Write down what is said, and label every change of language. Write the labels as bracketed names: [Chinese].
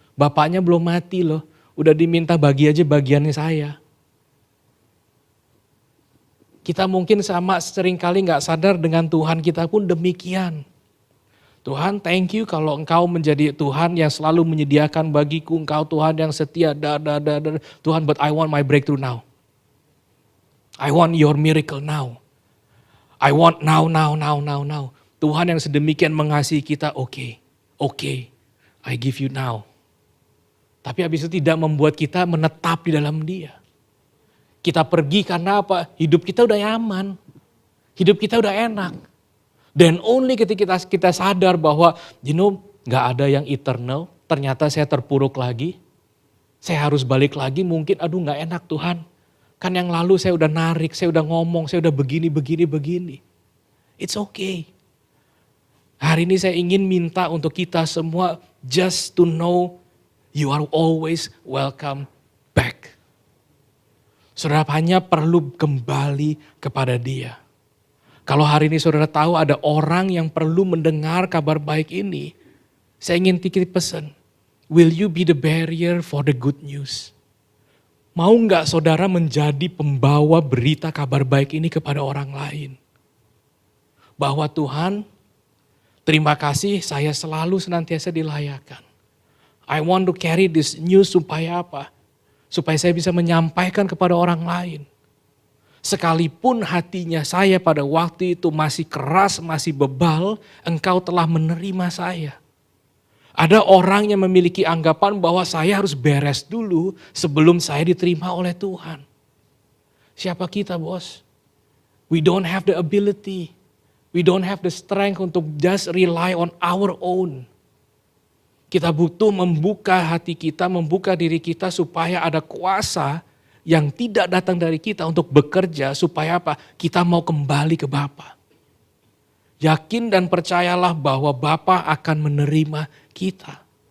[Indonesian] Bapaknya belum mati loh. Udah diminta bagi aja bagiannya saya. Kita mungkin sama seringkali gak sadar dengan Tuhan kita pun demikian. Tuhan, [English] thank you [Indonesian] kalau Engkau menjadi Tuhan yang selalu menyediakan bagiku. Engkau Tuhan yang setia. [English] Tuhan, but I want my breakthrough now. I want your miracle now. I want now. [Indonesian] Tuhan yang sedemikian mengasihi kita, oke, [English] I give you now. [Indonesian] Tapi habis itu tidak membuat kita menetap di dalam Dia. Kita pergi karena apa? Hidup kita udah nyaman. Hidup kita udah enak. Dan only ketika kita sadar bahwa, gak ada yang eternal. Ternyata saya terpuruk lagi. Saya harus balik lagi, mungkin gak enak Tuhan. Kan yang lalu saya udah narik, saya udah ngomong, saya udah begini. [English] It's okay. [Indonesian] Hari ini saya ingin minta untuk kita semua [English] just to know you are always welcome back. [Indonesian] Saudara hanya perlu kembali kepada Dia. Kalau hari ini saudara tahu ada orang yang perlu mendengar kabar baik ini, saya ingin titip pesan. [English] Will you be the barrier for the good news? [Indonesian] Mau gak saudara menjadi pembawa berita kabar baik ini kepada orang lain? Bahwa Tuhan, terima kasih saya selalu senantiasa dilayakan. [English] I want to carry this news [Indonesian] supaya apa? Supaya saya bisa menyampaikan kepada orang lain. Sekalipun hatinya saya pada waktu itu masih keras, masih bebal, Engkau telah menerima saya. Ada orang yang memiliki anggapan bahwa saya harus beres dulu sebelum saya diterima oleh Tuhan. Siapa kita, bos? [English] We don't have the ability. We don't have the strength untuk just rely on our own. [Indonesian] Kita butuh membuka hati kita, membuka diri kita supaya ada kuasa yang tidak datang dari kita untuk bekerja supaya apa? Kita mau kembali ke Bapa. Yakin dan percayalah bahwa Bapa akan menerima kita.